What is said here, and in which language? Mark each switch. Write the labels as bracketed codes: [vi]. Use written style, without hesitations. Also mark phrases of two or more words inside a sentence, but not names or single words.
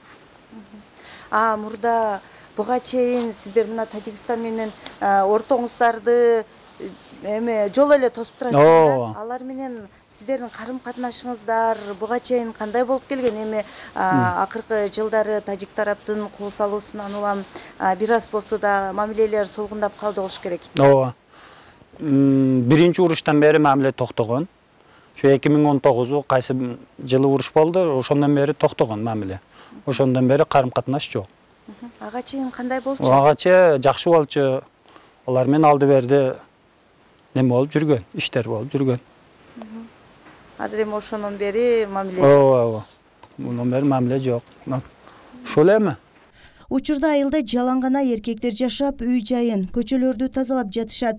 [ky] Мурда буга чейин сиздер мына Тажикстан менен ортоңуздарды эме жол эле тосуп турасыздар. Алар менен сиздердин карым-катнашыңыздар буга чейин кандай болуп келген? Эми акыркы жылдары тажик тараптын кол салуусунан улам бир аз болсо да мамилелер солгундап калды болуш керек. [uz] Birinci urushdan beri ma'mila to'xtagan. Shu 2019 qaysi жылы urush bo'ldi, o'shandan beri to'xtagan ma'mila. O'shandan beri qarim-qatnash yo'q. [ky] Ага чейин кандай болчу? Agacha жакшы болчу. Алар мен алды берди. Неме болуп жүргөн, иштер болуп жүргөн. Азыр эми ошондон бери мамиле. Мундан бери мамиле жок. Ошол эми. Учурда айылда жалаң гана эркектер жашап, үй жайын, көчөлөрдү тазалап жатышат.